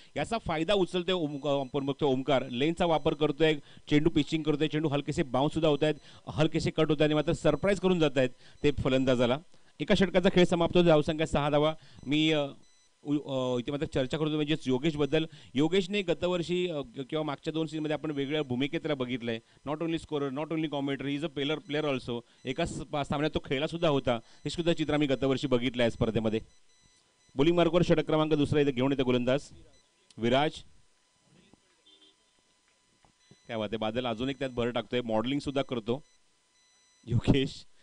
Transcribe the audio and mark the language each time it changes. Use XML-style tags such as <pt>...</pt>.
<mr>याचा फायदा उचलतोय आपण बघतोय ओमकार. लेनचा वापर करतोय, चेंडू पिचिंग करतोय, चेंडू हलकेसे बाउन्स सुद्धा होत आहेत, हलकेसे कट होत आहेत, मात्र सरप्राईज करून जात आहेत ते फलंदाजाला. एका षटकाचा खेळ समाप्त होतो. धावसंख्या 6 धावा. मी इथे मात्र चर्चा करतो म्हणजे योगेश बद्दल. योगेशने गतवर्षी किंवा मागच्या 2 सीझनमध्ये आपण वेगळ्या भूमिकेत त्याला बघितलंय.</mr> <en>Not only scorer, not only commenter, he is a player also.</en> <mr>एका सामन्यात तो खेळला सुद्धा होता. हे सुद्धा चित्र आम्ही गतवर्षी बघितलं आहे स्पर्धेमध्ये. बॉलिंग मार्कवर षटक क्रमांक दुसरा इथे घेऊन येतो गोलंदाज विराज. काय बात आहे, बादल अजून एक त्यात भर टाकतोय, मॉडेलिंग सुद्धा करतो योगेश.</mr>